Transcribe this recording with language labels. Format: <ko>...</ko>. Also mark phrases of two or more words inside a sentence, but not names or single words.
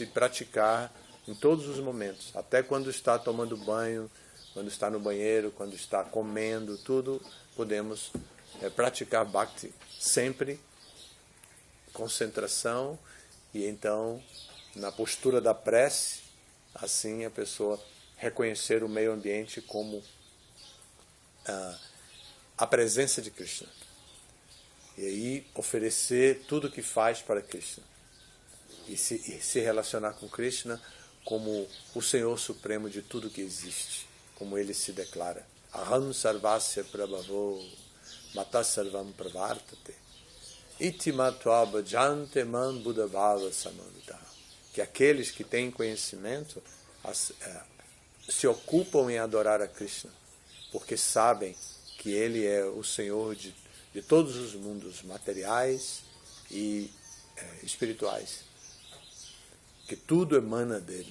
<pt>praticar em todos os momentos, até quando está tomando banho, quando está no banheiro, quando está comendo, tudo podemos praticar Bhakti, sempre concentração e então na postura da prece, assim a pessoa reconhecer o meio ambiente como a presença de Krishna. E aí oferecer tudo o que faz para Krishna. E se relacionar com Krishna como o Senhor Supremo de tudo que existe. Como ele se declara.</pt> <sa>Aham sarvasya prabhavo mata sarvam pravartate. Iti matva bhajante man buddhabhava samavita.</sa> <pt>Que aqueles que têm conhecimento se ocupam em adorar a Krishna. Porque sabem que ele é o Senhor de todos os mundos materiais e espirituais. Que tudo emana dele.</pt>